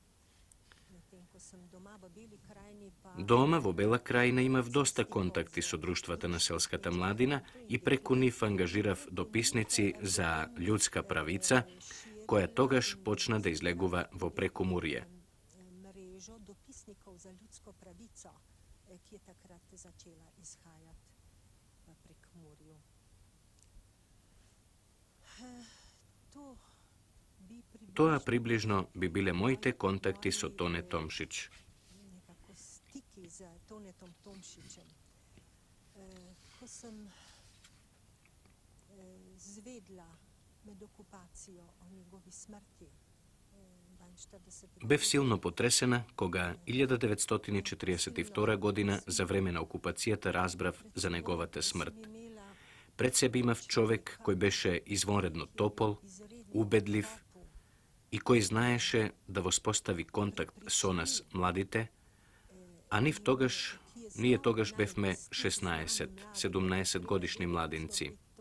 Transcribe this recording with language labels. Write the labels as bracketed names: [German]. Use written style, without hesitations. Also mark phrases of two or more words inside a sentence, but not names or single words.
[Macedonian] Дома во Бела крајина имав доста контакти со друштвата на селската младина и преку нив ангажирав дописници за људска правица, која тогаш почна да излегува во Прекумурје. [Slovenian] Mrežo dopisnikov za ljudsko pravico, ki je takrat začela izhajati v Prekmurju. [Macedonian] Тоа приближно би биле моите контакти со Тоне Томшич. [Slovenian] Nekako stiki z Tonetom Tomšičem. Ko sem zvedla med okupacijo o njegovi smrti, [Macedonian] Бев силно потресена кога 1942 година за време на окупацијата разбрав за неговата смрт. Пред себе имав човек кој беше извонредно топол, убедлив и кој знаеше да воспостави контакт со нас младите, а ние тогаш бевме 16-17 годишни младинци.